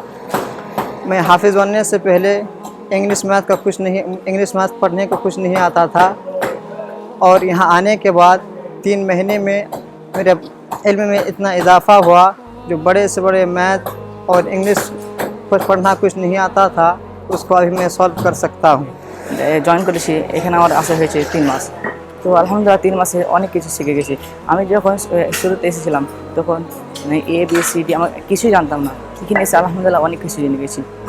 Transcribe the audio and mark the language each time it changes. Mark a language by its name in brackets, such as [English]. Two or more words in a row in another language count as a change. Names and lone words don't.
[Urdu] میں حافظ بننے سے پہلے انگلش میتھ پڑھنے کو کچھ نہیں آتا تھا، اور یہاں آنے کے بعد 3 مہینے میں میرے علم میں اتنا اضافہ ہوا، جو بڑے سے بڑے میتھ اور انگلش پڑھنا کچھ نہیں آتا تھا، اس کو ابھی میں سالو کر سکتا ہوں۔ [Bangla] জয়েন করেছি এখানে আমার আসা হয়েছে 3 মাস। তো আলহামদুলিল্লাহ 3 মাসে অনেক কিছু শিখে গেছি। আমি যখন শুরুতে এসেছিলাম তখন ABCD আমার কিছুই জানতাম না, এখানে এসে আলহামদুলিল্লাহ অনেক কিছু জেনে গেছি।